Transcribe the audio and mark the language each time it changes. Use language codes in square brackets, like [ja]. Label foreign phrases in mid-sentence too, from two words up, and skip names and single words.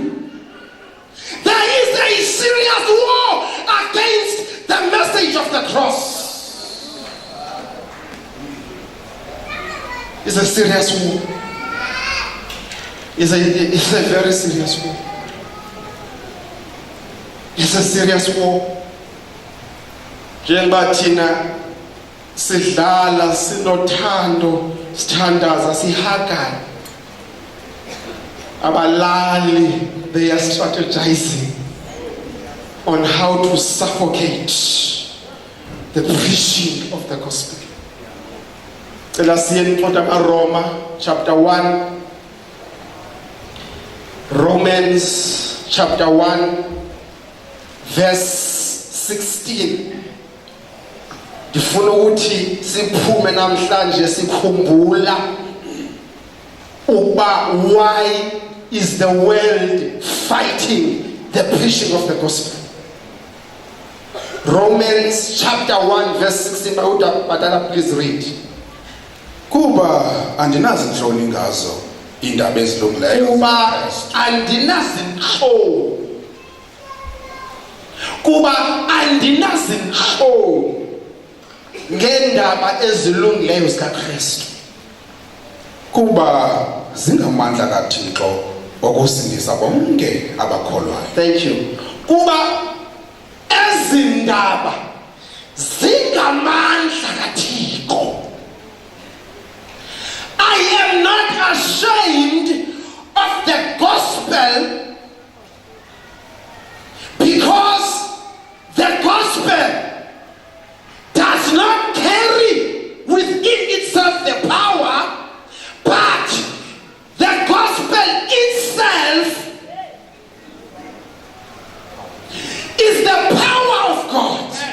[en] There is a serious war against the message of the cross. It's a serious war. It's a very serious war. It's a serious war. [zu] Njengoba thina sidlala sinothando sithandaza sihagana, abalali, [en] they are strategizing on how to suffocate the preaching of the gospel. Let's see in Roma chapter 1. Romans chapter 1 verse 16. [xh] Ndifuna ukuthi siphume namhlanje sikhumbula uba [en] why is the world fighting the preaching of the gospel. [xh] Romans chapter 1 verse 16. [en] Badala, please read. [xh] Kuba andinazintloni ngazo indaba ezilungileyo. Kuba andinazintloni. Kuba andinazintloni ngendaba ezilungileyo zikaKristu. Kuba zingamandla kaThixo okusindisa bonke abakholwayo. [en] Thank you. [xh] Kuba ezindaba zingamandla kaThixo. [en] I am not ashamed of the gospel, because the gospel does not carry within itself the power, but the gospel itself is the power of God.